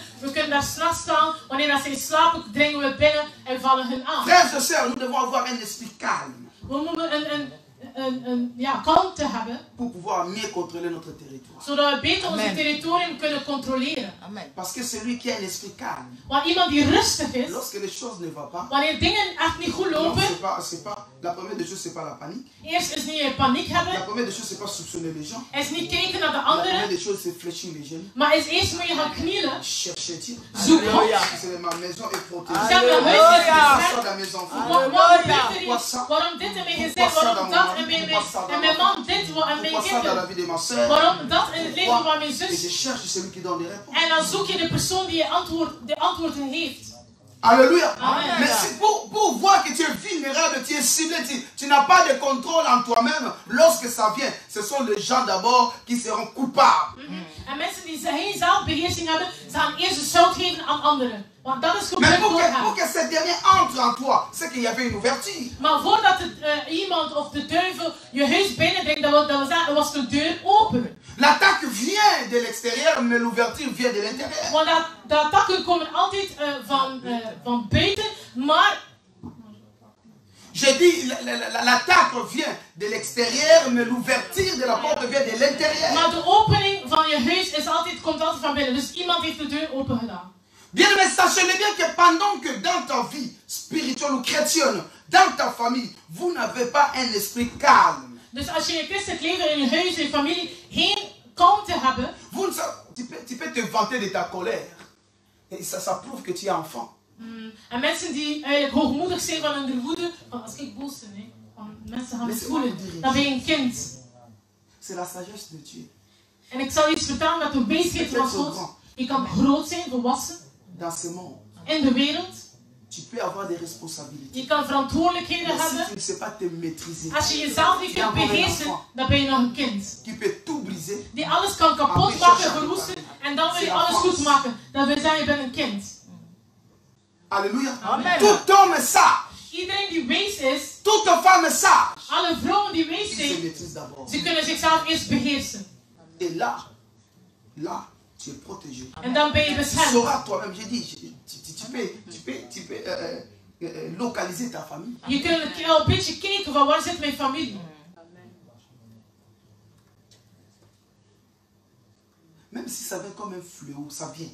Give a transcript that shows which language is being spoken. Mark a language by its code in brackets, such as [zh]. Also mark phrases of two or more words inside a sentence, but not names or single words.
[nl] We kunnen daar s'nachts staan, wanneer dat zij slapen, dringen we binnen en vallen hun aan. [fr] Frères et sœurs, nous devons avoir un esprit calme [nl] We moeten kalmte hebben, [fr] pour pouvoir mieux contrôler notre territoire. [nl] zodat we beter onze Amen. territorium kunnen controleren. Amen. [fr] Parce que celui qui a un esprit calme, [nl] Want iemand die rustig is, [fr] lorsque les choses ne vont pas, [nl] wanneer dingen echt niet goed [fr] non, [nl] lopen, [fr] c'est pas, la première des choses, c'est pas la panique. [nl] eerst is niet paniek [fr] La [nl] hebben, [fr] première des choses, c'est pas soupçonner les gens. [nl] is niet kijken naar de [fr] La première [nl] anderen, [fr] des choses, c'est fléchir les genoux. [nl] maar is eerst moet je gaan knielen, [fr] Chercher Dieu. [nl] zoek God. [fr] Alléluia. C'est ma maison est protégée. [nl] Zeg, mijn huis is [fr] Alléluia. [nl] beschermd. [fr] Soit dans mes enfants. [nl] Waarom gebeurt er iets? Waarom dit in mijn gezin? Waarom dat in mijn man dit en mijn [fr] Pourquoi ça dans la [nl] kinderen? [fr] vie de ma soeur? [nl] Waarom dat in het leven van mijn [fr] Et je [nl] zus? [fr] cherche celui qui donne des réponses. [nl] En dan zoek je de persoon die de antwoorden heeft. [fr] Alléluia. [nl] Amen. [fr] Mais pour voir que tu es vulnérable, tu es ciblé, tu n'as pas de contrôle en toi-même, lorsque ça vient, ce sont les gens d'abord qui seront coupables. [nl] En mensen die geen zelfbeheersing hebben, ze gaan eerst de schuld geven aan anderen. Want dat is [fr] Mais [nl] gebeurd [fr] pour [nl] door hem. [fr] que ces derniers entrent en toi, c'est qu'il y avait une ouverture. [nl] Maar voordat iemand of de duivel je huis binnendringt, dat wil zeggen, er was de deur open. [fr] L'attaque vient de l'extérieur, mais l'ouverture vient de l'intérieur. [nl] Want de attacken komen altijd van buiten, maar... [fr] Je dis, l'attaque vient de l'extérieur, mais l'ouverture de la porte vient de l'intérieur. [nl] Maar de opening van je huis komt altijd van binnen. Dus iemand heeft de deur open gedaan. [fr] Bien, mais sachez-le bien que pendant que dans ta vie spirituelle ou chrétienne, dans ta famille, vous n'avez pas un esprit calme. [nl] Dus als je in je christelijk leven, in je huis, in je familie, geen kalmte hebben... [fr] Tu peux te vanter de ta colère. Et ça prouve que tu es enfant. [nl] En mensen die eigenlijk hoogmoedig zijn van hun woede, van als ik boos ben, hè, van mensen gaan het voelen, dan ben je een kind. [fr] C'est la sagesse de Dieu. [nl] En ik zal iets vertellen dat de wijsheid van God, je kan groot zijn, volwassen, [fr] dans ce monde, [nl] in de wereld. [fr] Tu peux avoir des responsabilités. [nl] Je kan verantwoordelijkheden [fr] Mais [nl] hebben. [fr] si tu ne sais pas te maîtriser, [nl] Als je jezelf niet kunt beheersen, dan ben je nog een kind. [fr] qui peut tout briser. [nl] Die alles kan kapot maken, verroesten, en dan wil je alles goed maken. Dan wil je zeggen, je bent een kind. [fr] Alléluia. [nl] Amen. [fr] Tout homme sage. [nl] Iedereen die wijs is, [fr] toute femme sage, [nl] alle vrouwen die wijs [fr] ils se [nl] zijn, [fr] maîtrisent d'abord. [nl] ze kunnen zichzelf eerst beheersen. [fr] Et là, tu es protégé. [nl] En dan ben je [fr] Tu [nl] beschermd. [fr] sauras toi-même, j'ai dit, tu peux localiser ta famille. [nl] Je kunt al een beetje kijken van waar zit mijn familie. [fr] Même si ça vient comme un fléau, ça vient.